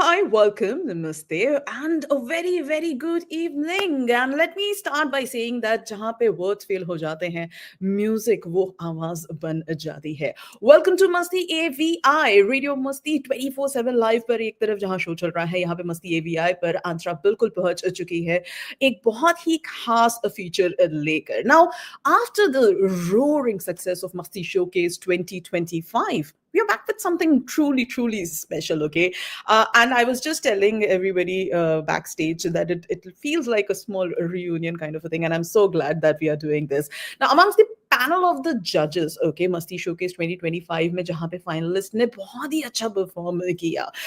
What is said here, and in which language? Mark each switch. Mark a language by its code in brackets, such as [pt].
[en] welcome, Namaste, and a very, very good evening. And let me start by saying that [hi] जहाँ पे words fail हो जाते हैं, music वो आवाज बन जाती है. [en] Welcome to Masti AVI, Radio Masti 24/7 live [hi] पर एक तरफ जहाँ शो चल रहा है, यहाँ पे Masti AVI पर आंसर बिल्कुल पहुंच चुकी है एक बहुत ही खास फीचर लेकर. [en] Now, after the roaring success of Masti Showcase 2025, we are back with something truly, truly special, okay? And I was just telling everybody backstage that it feels like a small reunion kind of a thing. And I'm so glad that we are doing this. Now, amongst the panel of the judges, okay, Masti Showcase 2025 [hi] में जहाँ पे finalist ने बहुत ही अच्छा perform किया.